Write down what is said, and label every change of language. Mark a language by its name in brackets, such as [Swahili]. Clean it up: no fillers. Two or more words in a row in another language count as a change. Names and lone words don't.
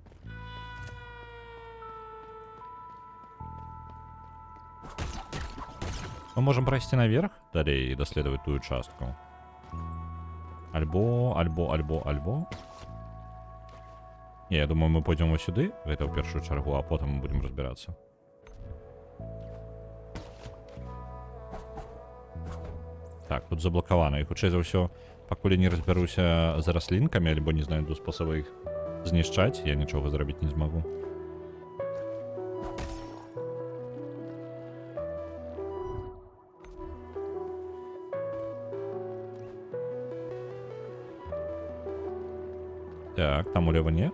[Belarusian] Мы можам прайсці наверх далей і даследаваць тую частку. [Russian] Альбо. Не, я думаю, мы пойдем вот сюды, [Belarusian] гэта ў першую чаргу, [Russian] а потом мы будем разбираться. [Belarusian] Так, тут заблокавана. І хутчэй за ўсё, пакуль я не разбяруся з раслінкамі, альбо не знайду спосаба іх знішчаць, я нічога зрабіць не змагу. Так, там улева не?